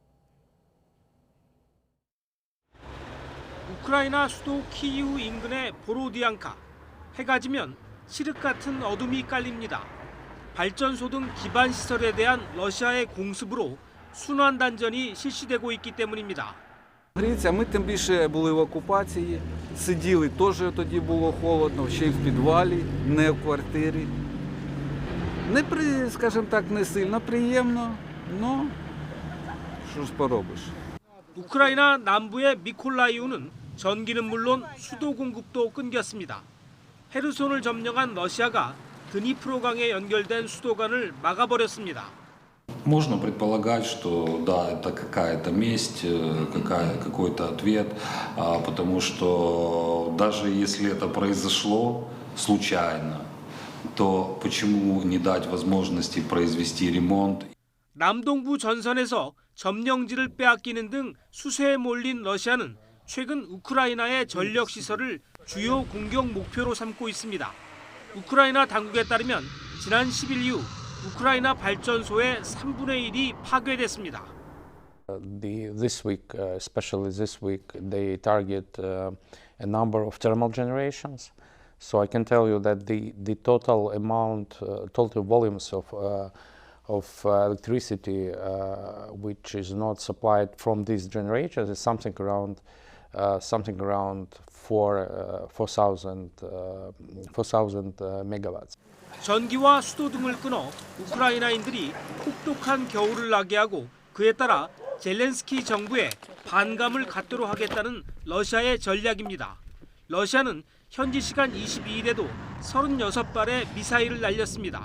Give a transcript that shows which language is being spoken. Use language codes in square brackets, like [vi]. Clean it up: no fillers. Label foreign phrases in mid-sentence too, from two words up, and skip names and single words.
[ko] 우크라이나 수도 키이우 인근의 보로디앙카. 해가 지면 칠흑 같은 어둠이 깔립니다. 발전소 등 기반 시설에 대한 러시아의 공습으로 순환 단전이 실시되고 있기 때문입니다. [uk] Ми тим більше були в окупації, сиділи, теж тоді було холодно, ще й в підвалі, не в квартирі. Скажімо так, не сильно приємно, но що ж поробиш. [ko] 우크라이나 남부의 미콜라이우는 전기는 물론 수도 공급도 끊겼습니다. 헤르손을 점령한 러시아가 드니프로강에 연결된 수도관을 막아버렸습니다. [ru] Можно предполагать, что да, это какая-то месть, какой-то ответ, потому что даже если это произошло случайно, то почему не дать возможности произвести ремонт? [ko] 남동부 전선에서 점령지를 빼앗기는 등 수세에 몰린 러시아는 최근 우크라이나의 전력 시설을 주요 공격 목표로 삼고 있습니다. 우크라이나 당국에 따르면 지난 10일 이후 우크라이나 발전소의 3분의 1이 파괴됐습니다. [en] This week, especially this week, they target a number of thermal generations. So I can tell you that the total amount, total volumes of electricity which is not supplied from these generators is something around 4,000 megawatts. [ko] 전기와 수도 등을 끊어 우크라이나인들이 혹독한 겨울을 나게 하고 그에 따라 젤렌스키 정부에 반감을 갖도록 하겠다는 러시아의 전략입니다. 러시아는 현지 시간 22일에도 36발의 미사일을 날렸습니다.